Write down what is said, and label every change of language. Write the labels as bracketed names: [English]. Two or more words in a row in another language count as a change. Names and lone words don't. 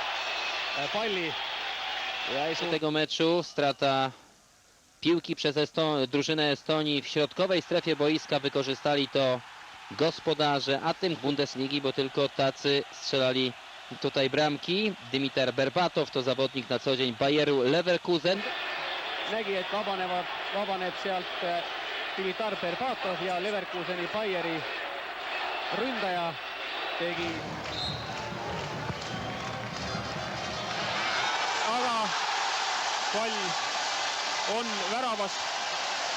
[Polish] Z tego meczu strata piłki przez drużynę Estonii w środkowej strefie boiska, wykorzystali to gospodarze, a tym Bundesligi, bo tylko tacy strzelali tutaj bramki. Dimitar Berbatow to zawodnik na co dzień Bayeru Leverkusen. [Estonian] Nägi, et vabaneb sealt Dimitar Berbatov ja Leverkuseni Bayeri ründaja tegi. Aga pall on väravas